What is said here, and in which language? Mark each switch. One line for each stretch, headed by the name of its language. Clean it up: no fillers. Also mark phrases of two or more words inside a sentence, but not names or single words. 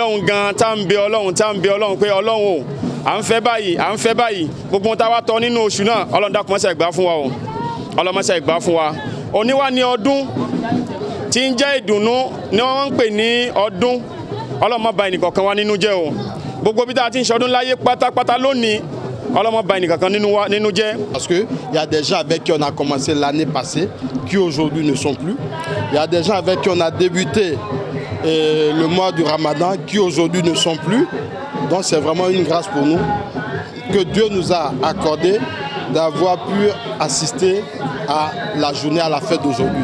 Yoruba: lọ́hùn gan tá ń bẹ Ọlọ́run pé Ọlọ́run o à ń fẹ́ báyìí gbogbo tá a wá tọ́ nínú oṣù náà Ọlọ́run dákun mọ́sẹ̀ gbà fún wa o Ọlọ́run mọ́sẹ̀ gbà fún wa òní wá ní ọdún tí ń jẹ́ ìdùnnú ni wọ́n ń pè ní ọdún Ọlọ́run má bà ẹnìkọ̀ọ̀kan wa nínú jẹ́ o gbogbo bí tá a ti ń ṣọdún láyé pátápátá lónìí ọlọ́mọ bá ẹnìkankan nínú jẹ́.
French: Parce qu'il y a des gens avec qui on a commencé l'année passée, qui aujourd'hui ne sont plus. Il y a des gens avec qui on a débuté le mois du Ramadan, qui aujourd'hui ne sont plus. Donc c'est vraiment une grâce pour nous que Dieu nous a accordé d'avoir pu assister à la journée, à la fête d'aujourd'hui.